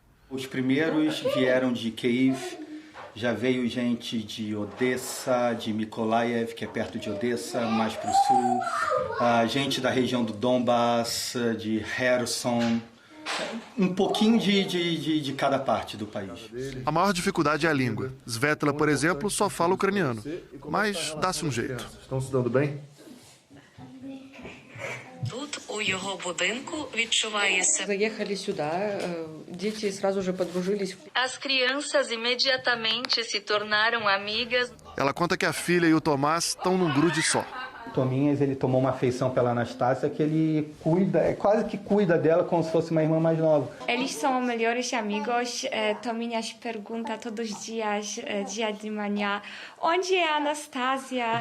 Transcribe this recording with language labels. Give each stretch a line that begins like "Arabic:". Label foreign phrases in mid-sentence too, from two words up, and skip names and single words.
Portuguese: Os primeiros vieram de Kiev, já veio gente de Odessa, de Mykolaiv, que é perto de Odessa, mais para o sul, gente da região do Donbass, de Kherson, um pouquinho de cada parte do país. A maior dificuldade é a língua. Svetla, por exemplo, só fala ucraniano, mas dá-se um jeito. Estão se dando bem?
Ukrainian: Тут у його будинку відчуває себе.
Russian: Заехали сюда, дети сразу же подружились.
Portuguese: As crianças imediatamente se tornaram amigas. Ela conta que a filha e o Tomás estão num grude só. Tominhas, ele tomou uma afeição pela Anastasia que ele cuida, quase que cuida dela como se fosse uma irmã mais nova. Eles são melhores amigos. Tominhas pergunta todos os dias, dia de manhã, onde é a Anastasia?